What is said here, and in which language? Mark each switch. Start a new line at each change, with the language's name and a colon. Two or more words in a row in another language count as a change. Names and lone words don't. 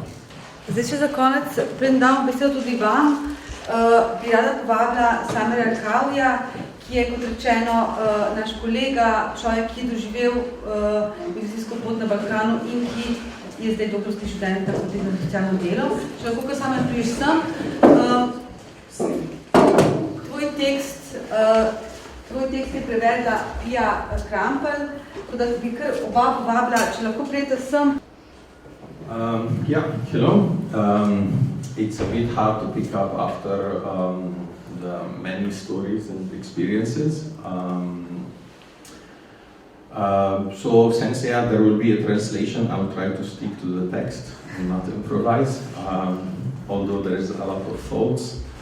Slovenian: Zdaj še za konec, preden dam besedo tudi vam, bi rada povabila Samirja Kavija, ki je, kot rečeno, naš kolega, človek, ki je doživel migracijsko pot na Balkanu in ki je zdaj doktorski študent na fakulteti za socialno delo. Če lahko, ko Samir priješ sem, tvoj tekst Tvoj tekst je prevedla Pia Krampel, tako da bi kar oba povabila, če lahko prijete sem.
English: Hello. It's a bit hard to pick up after the many stories and experiences. So since there will be a translation, I'll try to stick to the text and not improvise, although there is a lot of thoughts.